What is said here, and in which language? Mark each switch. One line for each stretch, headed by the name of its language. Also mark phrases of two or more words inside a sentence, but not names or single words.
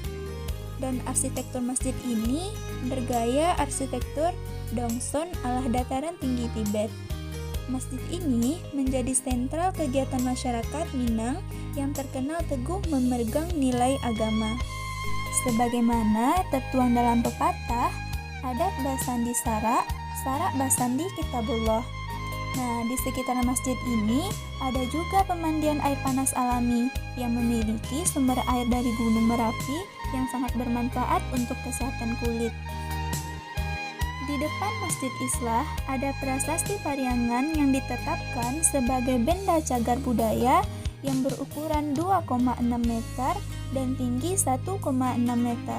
Indonesian: Dan arsitektur masjid ini bergaya arsitektur Dongson ala dataran tinggi Tibet. Masjid ini menjadi sentral kegiatan masyarakat Minang yang terkenal teguh memegang nilai agama. Sebagaimana tertuang dalam pepatah,
Minangkabau: adat basandi sarak, sarak basandi kitabullah.
Indonesian: Nah, di sekitar masjid ini ada juga pemandian air panas alami yang memiliki sumber air dari Gunung Merapi yang sangat bermanfaat untuk kesehatan kulit. Di depan Masjid Islah ada prasasti Pariangan yang ditetapkan sebagai benda cagar budaya yang berukuran 2,6 meter dan tinggi 1,6 meter.